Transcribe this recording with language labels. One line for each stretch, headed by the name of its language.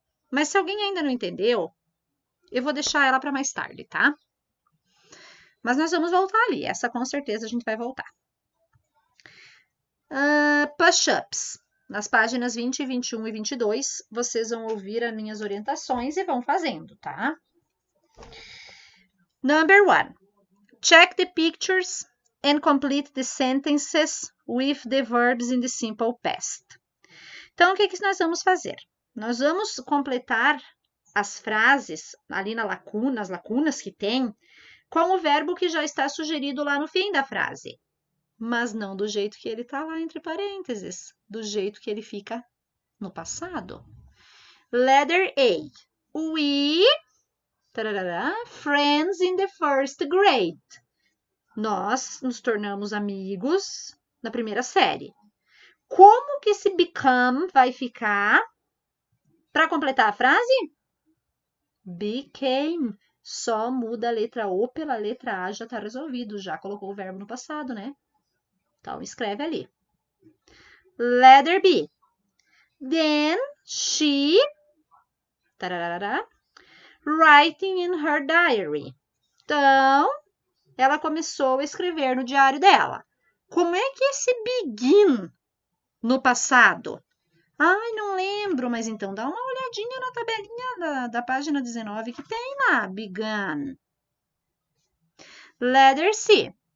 Portuguese: Mas se alguém ainda não entendeu, eu vou deixar ela para mais tarde, tá? Mas nós vamos voltar ali. Essa com certeza a gente vai voltar. Push-ups. Nas páginas 20, 21 e 22, vocês vão ouvir as minhas orientações e vão fazendo, tá?
English: Number 1. Check the pictures and complete the sentences with the verbs in the simple past.
Portuguese: Então, o que nós vamos fazer? Nós vamos completar as frases ali nas lacunas que tem, com o verbo que já está sugerido lá no fim da frase. Mas não do jeito que ele está lá entre parênteses, do jeito que ele fica no passado.
English: Letter A. We, friends in the first grade.
Portuguese: Nós nos tornamos amigos na primeira série. Como que esse become vai ficar para completar a frase? Became. Só muda a letra O pela letra A, já está resolvido. Já colocou o verbo no passado, né? Então, escreve ali.
English: Letter B. Then she, writing in her diary.
Portuguese: Então, ela começou a escrever no diário dela. Como é que esse begin no passado? Ai, não lembro, mas então dá uma olhadinha na tabelinha da página 19 que tem lá, began.
English: Letter C.